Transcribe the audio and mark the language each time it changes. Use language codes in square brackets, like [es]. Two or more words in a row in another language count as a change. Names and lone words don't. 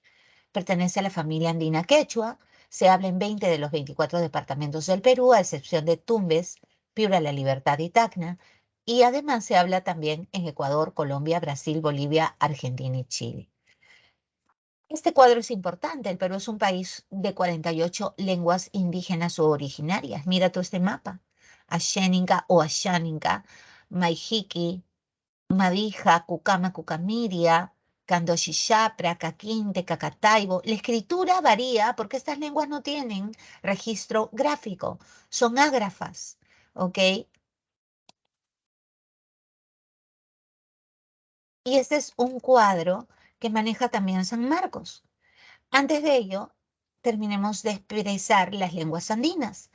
[es] Pertenece a la familia andina quechua, se habla en 20 de los 24 departamentos del Perú, a excepción de Tumbes, Piura, La Libertad y Tacna, y además se habla también en Ecuador, Colombia, Brasil, Bolivia, Argentina y Chile. Este cuadro es importante. El Perú es un país de 48 lenguas indígenas o originarias. Mira todo este mapa. Ashéninca o Asháninca, Maijiki, Madija, Cucama, Cucamiria, Candoshishapra, Caquinte, Cacataibo. La escritura varía porque estas lenguas no tienen registro gráfico, son ágrafas, ¿ok? Y este es un cuadro que maneja también San Marcos. Antes de ello, terminemos de expresar las lenguas andinas.